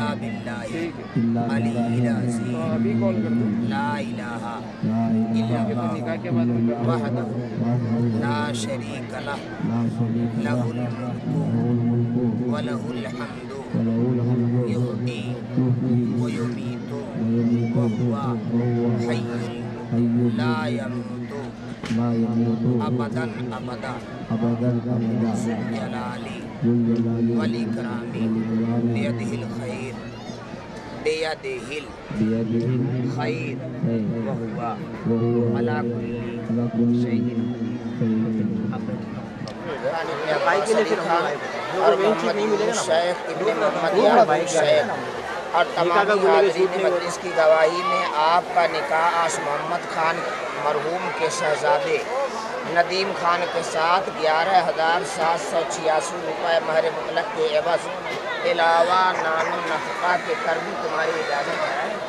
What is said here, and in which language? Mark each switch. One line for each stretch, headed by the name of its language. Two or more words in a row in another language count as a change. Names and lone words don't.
Arabic: بالله العلي العظيم لا إله إلا الله وحده لا شريك له له الملك وله الحمد يحيي ويميت وهو حي لا يموت أبدا أبدا ذو الجلال والإكرام بيده الخير بيده الخير وهو على كل شيء
Urdu: اور محمد شیخ ابن محمد یعقوب شیخ اور تمام حاضرین مجلس کی گواہی میں آپکا نکاح آس محمد خان مرحوم کے شہزادے ندیم خان کے ساتھ 11,786 روپے مہر مطلق کے عوض علاوہ نام نفقہ کے کر بھی تمہاری اجازت ہے.